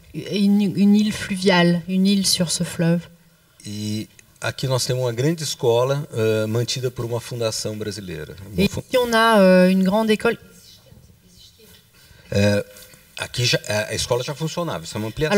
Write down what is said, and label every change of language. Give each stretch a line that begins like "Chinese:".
French: Une île fluviale, une île sur ce fleuve.
Portuguese: E aqui nós temos uma grande escola mantida por uma fundação brasileira.
French: Et ici on a une grande école.
Portuguese: Aqui a escola já funcionava, isso é uma ampliação.